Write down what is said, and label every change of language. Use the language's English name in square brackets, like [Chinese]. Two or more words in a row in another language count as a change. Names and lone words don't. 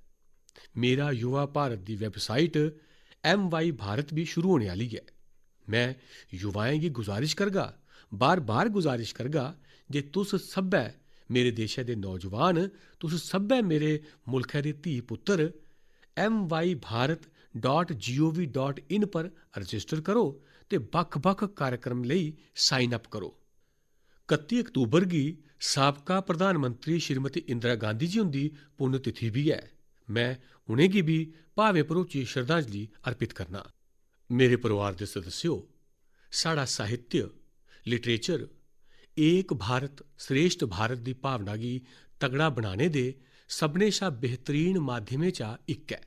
[Dogri] मेरा युवा भारत दी वैबसाइट MY भारत भी शुरू होने आह्ली ऐ। मैं युवाएं गी गुजारिश करगा, बार-बार गुजारिश करगा जे तुस सब्भै मेरे देशै दे नौजवान, तुस सब्भै मेरे मुल्खै दे धी पुत्तर myBharat.gov.in पर रजिस्टर करो ते बक्ख-बक्ख कार्यक्रम लेई [English] sign up [Dogri] करो। 31 अक्तूबर गी साबका प्रधानमंत्री श्रीमती इंदिरा गांधी जी हुंदी पुण्यतिथि भी ऐ। मैं उ'नेंगी भी भावें भरोची श्रद्धांजलि अर्पित करना। मेरे परिवार दे सदस्यो, साढ़ा साहित्य, लिटरेचर एक भारत श्रेष्ठ भारत दी भावना गी तगड़ा बनाने दे सभनें शा बेहतरीन माध्यमें चा इक ऐ।